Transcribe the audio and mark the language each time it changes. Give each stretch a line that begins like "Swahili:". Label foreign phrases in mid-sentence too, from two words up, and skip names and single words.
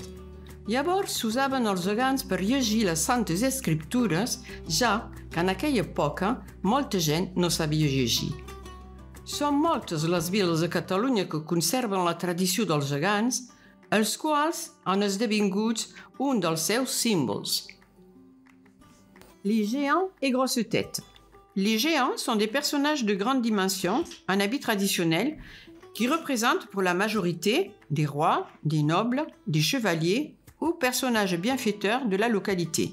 Catalan: Llavors s'usaven els gegants per llegir les santes escriptures, ja que en aquella època molta gent no sabia llegir. Són moltes les viles de Catalunya que conserven la tradició dels gegants, els quals han esdevingut un dels seus símbols.
French: Les géants et grosses têtes. Les géants sont des personnages de grande dimension, en habit traditionnel, qui représentent pour la majorité des rois, des nobles, des chevaliers ou personnages bienfaiteurs de la localité.